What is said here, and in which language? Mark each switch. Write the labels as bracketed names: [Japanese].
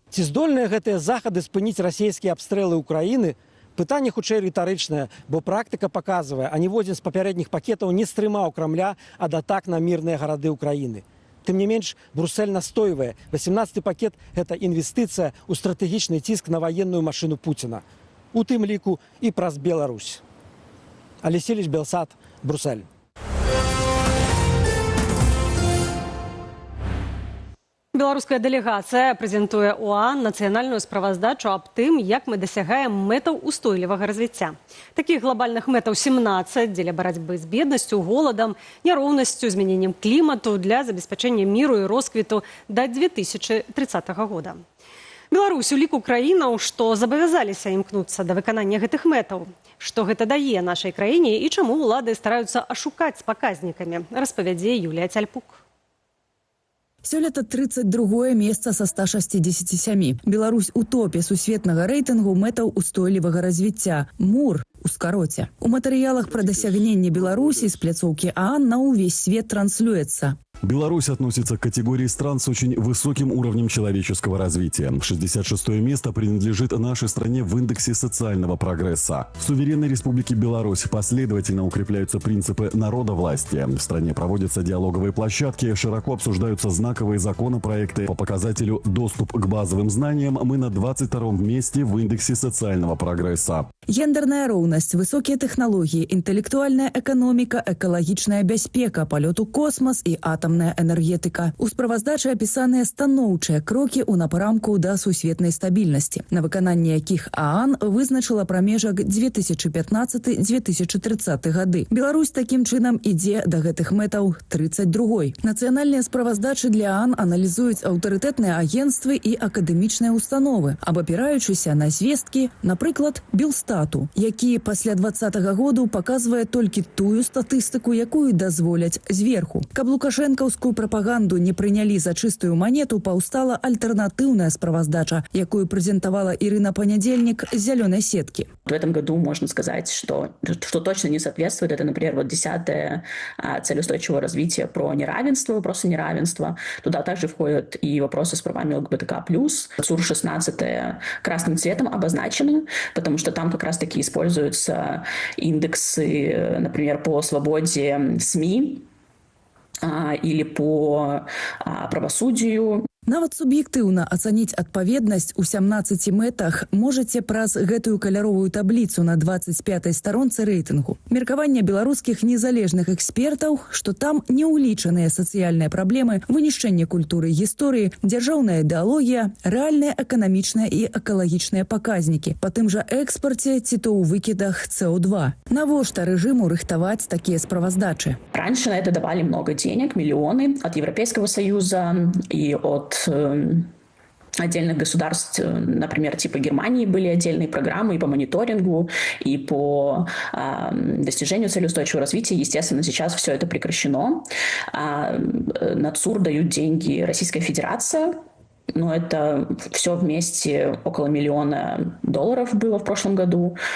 [Belarusian] Ці здольныя гэтыя захады спыніць расійскія абстрэлы Украіны? Пытанне хутчэй рытарычнае, бо практыка паказвае, а ніводзін з папярэдніх пакетаў не стрымаў Крамля ад атак на мірныя гарады Украіны. Тым не менш, Бруссель настойвае, 18-й пакет – гэта інвестыцыя ў стратэгічны ціск на ваенную машыну Пуціна. У тым ліку і праз Беларусь. Алексей Белсат, Бруссель. Беларуская дэлегацыя прэзентуе ОАН нацыянальную справаздачу аб тым, як мы дасягаем мэтаў устойлівага развіцця. Такіх глобальных мэтаў 17 дзеля барацьбы з беднасцю, голадам, няроўнасцю, змяненнем клімату для забеспячэння міру і росквіту да 2030 года. Беларусь у ліку краінаў, што забавязаліся імкнуцца да выканання гэтых мэтаў. Што гэта дае нашай краіне і чаму ўлады стараюцца ашукаць з паказнікамі, распавядзе Юлія Цяльпук. Сёлета 32-е месца са 167. Беларусь у топе сусветнага рэйтынгу мэтаў устойлівага развіцця. МУР у скароце. У матэрыялах пра дасягненне Беларусі з пляцоўкі ААН на ўвесь свет транслюецца. [Russian] Беларусь относится к категории стран с очень высоким уровнем человеческого развития. 66-е место принадлежит нашей стране в индексе социального прогресса. В суверенной республике Беларусь последовательно укрепляются принципы народовластия. В стране проводятся диалоговые площадки, широко обсуждаются знаковые законопроекты. По показателю «Доступ к базовым знаниям» мы на 22-м месте в индексе социального прогресса. [Belarusian] Гендерная роўнасць, высокія тэхналогіі, інтэлектуальная эканоміка, экалагічная бяспека, палёт у космас і атамная энергетыка. У справаздачы апісаныя станоўчыя крокі ў напрамку да сусветнай стабільнасці, на выкананне якіх ААН вызначыла прамежак 2015-2030 гады. Беларусь такім чынам ідзе да гэтых мэтаў 32-й. Нацыянальныя справаздачы для ААН аналізуюць аўтарытэтныя агенцтвы і акадэмічныя установы, абапіраючыся на звесткі, напрыклад, Белстату, які пасля 20-го году паказвае толькі тую статыстыку, якую дазволяць зверху. Каб лукашэнкаўскую прапаганду не прынялі за чыстую манету, паўстала альтэрнатыўная справаздача, якую прэзентавала Ірына Панядзельнік з зялёнай сеткі. [Russian] В этом году можно сказать, что точно не соответствует. Это, например, вот 10-я цель устойчивого развития про неравенство, вопросы неравенства. Туда также входят и вопросы с правами ЛГБТК+. СУР-16 красным цветом обозначены, потому что там как раз-таки используются индексы, например, по свободе СМИ или по правосудию. [Belarusian] Нават суб'ектыўна ацаніць адпаведнасць у 17 мэтах можаце праз гэтую каляровую табліцу на 25-й старонцы рэйтынгу. Меркаванне беларускіх незалежных экспертаў, што там не ўлічаныя сацыяльныя праблемы, вынішчэнне культуры і гісторыі, дзяржаўная ідэалогія, рэальныя эканамічныя і экалагічныя паказнікі, па тым жа экспарце ці то ў выкідах СО2. Навошта рэжыму рыхтаваць такія справаздачы? [Russian] Раньше на это давали много денег, миллионы от Европейского Союза и от отдельных государств, например, типа Германии были отдельные программы и по мониторингу, и по достижению цели устойчивого развития. Естественно, сейчас все это прекращено. На ЦУР дают деньги Российская Федерация, но это все вместе около $1 миллиона было в прошлом году.